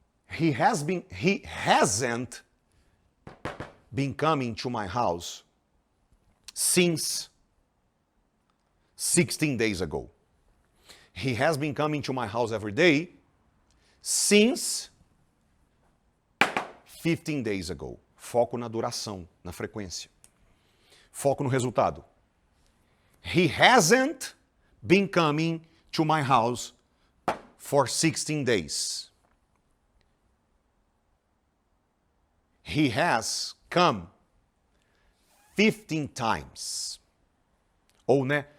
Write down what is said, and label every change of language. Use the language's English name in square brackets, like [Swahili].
[English] He hasn't been coming to my house since 16 days ago. He has been coming to my house every day since 15 days ago. [Portuguese] Foco na duração, na frequência. Foco no resultado. [English] He hasn't been coming to my house for 16 days. He has come 15 times. [Portuguese] Ou, né?